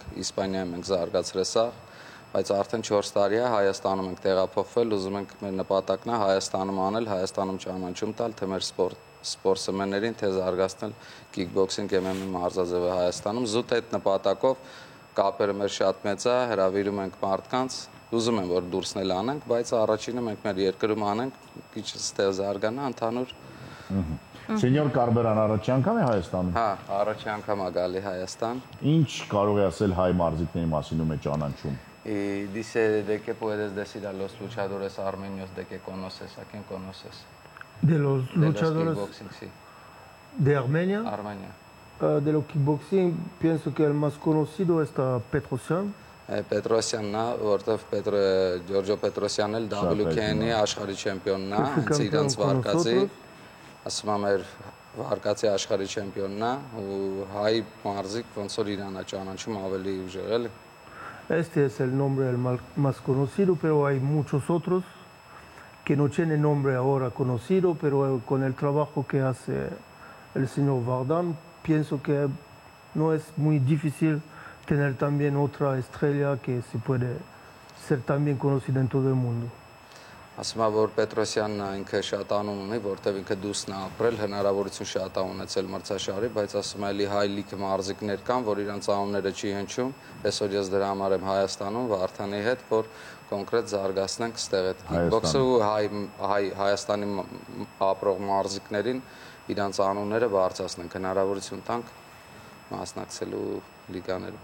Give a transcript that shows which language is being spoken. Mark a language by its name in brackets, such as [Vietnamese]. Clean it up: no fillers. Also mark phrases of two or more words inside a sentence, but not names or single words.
[Armenian] Իսպանիայում ենք զարգացրել սա, բայց արդեն 4 տարի է Հայաստանում ենք տեղափոխվել, ուզում ենք մեր նպատակն է Հայաստանում անել, Հայաստանում ճանաչում տալ, թե մեր սպորտսմեններին, թե զարգացնել քիքբոքսինգ MMA մարզաձևը Հայաստանում, զուտ այդ նպատակով կապերը մեր շատ մեծ է, հրավիրում ենք մարդկանց, ուզում եմ որ դուրսնել անենք, բայց առաջինը մենք մեր երկրում անենք, քիչ ստեղ զարգանա ընդհանուր։ Սենյոր Կարբերան առաջի անգամ է Հայաստանում։ Հա, առաջի անգամ է գալի Հայաստան։ Ինչ կարող է ասել հայ մարզիկների մասին ում է ճանաչում։ [Spanish] Dice de qué puedes decir a los luchadores armenios de que conoces, a quién conoces? De los luchadores kickboxing, sí. de Armenia. Armenia. De los kickboxing, pienso que el más conocido es Petrosyan. [Armenian] Պետրոսյանն է, որտեղ Ջորջո Պետրոսյանն էլ WKN-ի աշխարհի չեմպիոնն է, հենց իրանց վարկածի, ասում եմ մեր վարկածի աշխարհի չեմպիոնն է, ու հայ մարզիկ ոնց որ իրան է ճանաչում ավելի ուժեղ էլի։ [Spanish] Este es el nombre más conocido, pero hay muchos otros que no tienen nombre ahora conocido, pero con el trabajo que hace el señor Vardan, pienso que no es muy difícil tener también otra estrella que se puede ser también conocida en todo el mundo. [Armenian] Ասում եմ որ Պետրոսյանն ինքը շատ անուն ունի, որտեղ ինքը դուսն է ապրել, հնարավորություն շատ է ունեցել մրցաշարի, բայց ասում եմ էլի հայ լիքը մարզիկներ կան, որ իրանց անունները չի հնչում, այսօր ես դրա համար եմ Հայաստանում Վարդանի հետ, որ կոնկրետ զարգացնենք ստեղ այդ քիքբոքսը ու Հայաստանի ապրող մարզիկներին իրանց անունները բարձրացնենք, հնարավորություն տանք մասնակցելու լիգաներում։